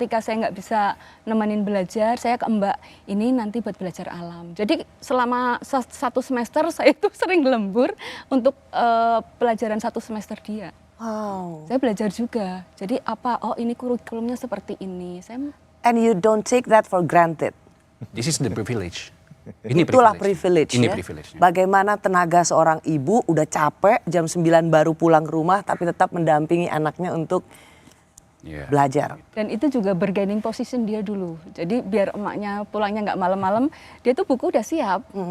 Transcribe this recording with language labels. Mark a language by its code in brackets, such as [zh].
[id] Ketika saya nggak bisa nemenin belajar, saya ke Mbak, ini nanti buat belajar alam. Jadi selama 1 semester saya itu sering lembur untuk pelajaran 1 semester dia. Wow. Saya belajar juga. Jadi apa? Oh ini kurikulumnya seperti ini. [en] And you don't take that for granted. This is the privilege. [id] Ini Itulah privilege Ini ya. privilege-nya. Bagaimana tenaga seorang ibu udah capek jam 9 baru pulang ke rumah tapi tetap mendampingi anaknya untuk belajar. Dan itu juga bargaining position dia dulu. Jadi biar emaknya pulangnya nggak malam-malam, dia tuh buku udah siap.